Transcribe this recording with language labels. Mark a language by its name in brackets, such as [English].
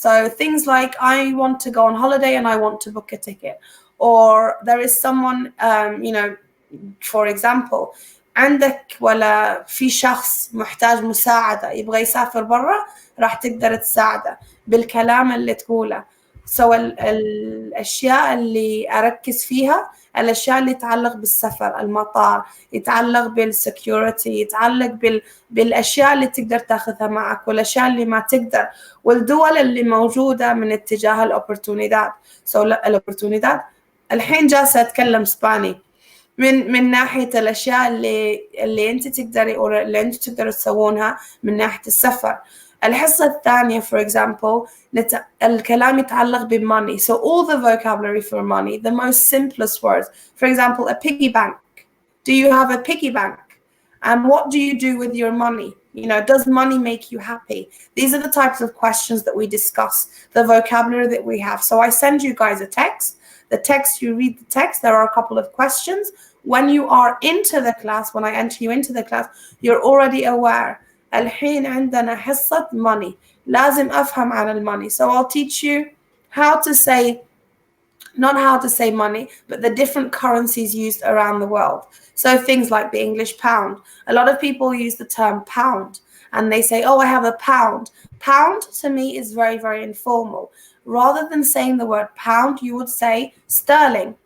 [English] So things like I want to go on holiday and I want to book a ticket, or there is someone, you know, for example, [Arabic] عندك ولا في شخص محتاج مساعدة يبغى يسافر برا راح تقدر تساعده بالكلام اللي تقوله. So الأشياء اللي أركز فيها الأشياء اللي يتعلق بالسفر، المطار، يتعلق بالسكيورتي، يتعلق بالأشياء اللي تقدر تاخذها معك والأشياء اللي ما تقدر، والدول اللي موجودة من اتجاه الأوبورتونيداد. So الأوبورتونيداد الحين جالسة أتكلم إسباني من ناحية الأشياء اللي أنت تقدري أو اللي أنت تقدروا تسوونها من ناحية السفر. الحصة الثانية [English] for example [Arabic] الكلام يتعلق بالmoney. [English] So all the vocabulary for money, the most simplest words. For example, a piggy bank. Do you have a piggy bank? And what do you do with your money? You know, does money make you happy? These are the types of questions that we discuss, the vocabulary that we have. So I send you guys a text. The text, you read the text, there are a couple of questions. When you are into the class, when I enter you into the class, you're already aware. [Arabic] الحين عندنا حصة money. لازم أفهم عن المoney. [English] So I'll teach you how to say, not how to say money, but the different currencies used around the world. So things like the English pound. A lot of people use the term pound and they say, oh, I have a pound. Pound to me is very, very informal. Rather than saying the word pound, you would say sterling.